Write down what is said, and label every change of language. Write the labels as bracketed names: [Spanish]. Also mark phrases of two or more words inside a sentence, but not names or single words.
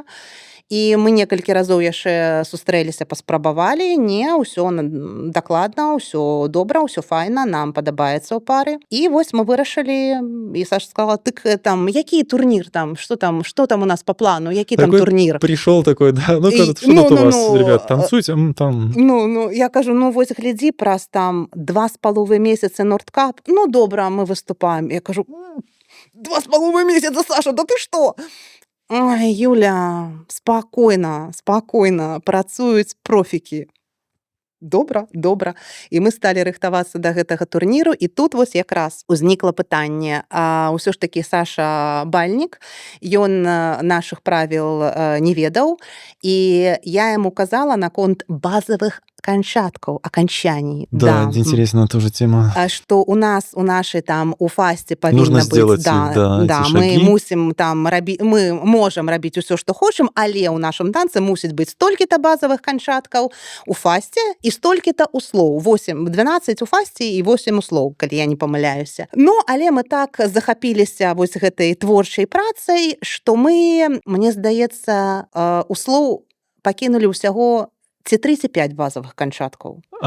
[Belarusian] І мы некалькі разоў яшчэ сустрэліся, паспрабавалі. Не, ўсё дакладна, ўсё добра, ўсё файна, нам падабаецца ў пары. І вось мы вырашылі, і Саша сказала, тык там, які турнір там, што там у нас [Russian] по плану, [Belarusian] які там Такой турнір? [Russian] пришел такой, да, ну, И- что тут у вас, ну, ребят, танцуйте, там. [Belarusian] Ну, я кажу, ну, вось глядзі, праз там 2,5 месяцы Нордкап, ну, добра, мы выступаем. [Russian] Я кажу, 2,5 месяца, Саша, да ты што? [Belarusian] Ой, Юля, спакойна, працуюць профікі. Добра. І мы сталі рыхтавацца да гэтага турніру, і тут вось якраз узнікла пытанне. Усё ж такі Саша бальнік, ён нашых правіл не ведаў, і я яму казала наконт базавых окончаний. [Russian] Да, интересная тоже тема. [Belarusian] Што у нас, у нашай там, у фасці [Russian] Нужно [Belarusian] павінна [Russian] сделать, [Belarusian] быць, [Russian] да, эти [Belarusian] мы [Russian] шаги. [Belarusian] мусім там мы можам рабіць усё, што хочам, але ў нашым танцы мусіць быць столькі-то базавых канчаткаў у фасце і столькі-то услоў. 12 у фасці і 8 услоў, калі я не памыляюся. Ну, але мы так захапіліся вось гэтай творчай працай, што мы, мне здаецца, услоў пакінулі ўсяго ці 3, ці 5 базавых канчаткаў.